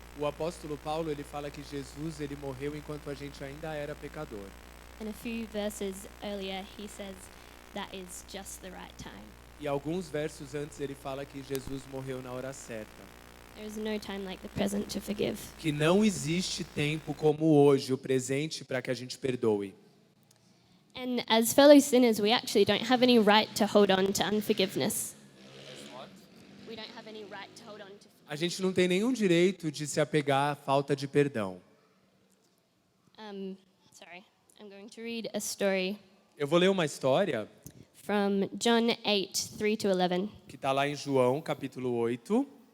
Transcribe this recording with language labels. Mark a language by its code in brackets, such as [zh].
[pt] O apóstolo Paulo, ele fala que Jesus, ele morreu enquanto a gente ainda era pecador. [en] And a few verses earlier, he says that is just the right time. [pt] E alguns versos antes ele fala que Jesus morreu na hora certa. [en] There is no time like the present to forgive. [pt] Que não existe tempo como hoje, o presente, para que a gente perdoe. [en] And as fellow sinners, we actually don't have any right to hold on to unforgiveness. We don't have any right to hold on to. [pt] A gente não tem nenhum direito de se apegar à falta de perdão. [en] I'm going to read a story [pt] Eu vou ler uma história [en] from John 8, 3 to 11. [pt] que está lá em João, capítulo 8.